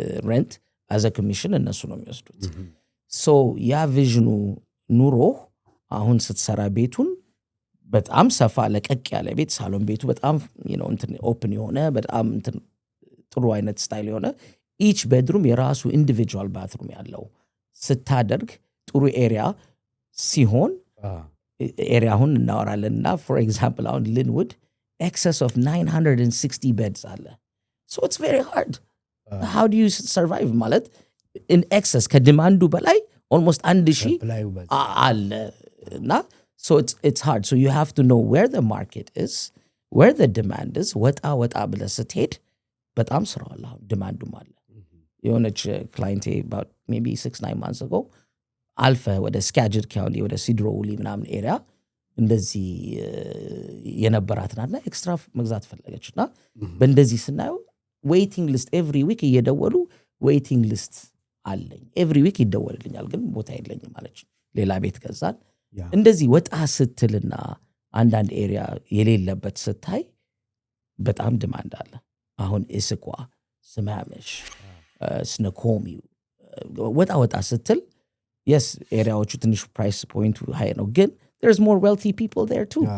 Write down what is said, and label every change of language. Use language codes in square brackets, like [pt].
[am] ሬንት አዘ ኮሚሽን እነሱ ነው የሚወስዱት። ሶ ያ ቪዥኑ ኑሮ አሁን ስትሰራ ቤቱን በጣም ሰፋ ለቀቅ ያለ ቤት ሳሎን ቤቱ በጣም እንትን ኦፕን የሆነ በጣም እንትን ጥሩ አይነት ስታይል የሆነ ኢች ቤድሩም የራሱ ኢንዲቪጁዋል ባትሩም ያለው ስታደርግ ጥሩ ኤሪያ ሲሆን ኤሪያውን እናወራለንና ፎር ኤግዛምፕል አሁን ሊንውድ excess of 960 beds አለ። [en] So it's very hard. How do you survive ማለት in excess [am] ከዲማንዱ በላይ [en] almost 1000 አለ እና so it's hard. So you have to know where the market is, where the demand is. [am] ወጣ ብለህ ስትሄድ በጣም ስራው አለ ዲማንዱም አለ። የሆነች ክላይንቴ [en] about maybe 6-9 months ago [am] አልፈ ወደ ስካጀር ካውንቲ ወደ ሲድሮ ውሊ ምናምን ኤሪያ እንደዚህ የነበራትና ኤክስትራ መግዛት ፈለገችና በእንደዚህ ስናየው ዌይቲንግ ሊስት ኤቭሪ ዊክ እየደወሉ ዌይቲንግ ሊስት አለኝ ኤቭሪ ዊክ ይደወልልኛል ግን ቦታ የለኝም አለች። ሌላ ቤት ገዛን። እንደዚህ ወጣ ስትልና አንዳንድ ኤሪያ የሌለበት ስታይ በጣም ዲማንድ አለ። አሁን እስኳ ስማምሽ ስነኮሚ ወጣ ስትል yes ኤሪያዎቹ ትንሽ ፕራይስ ፖይንቱ ሃይ ነው ግን [en] there's more wealthy people there too.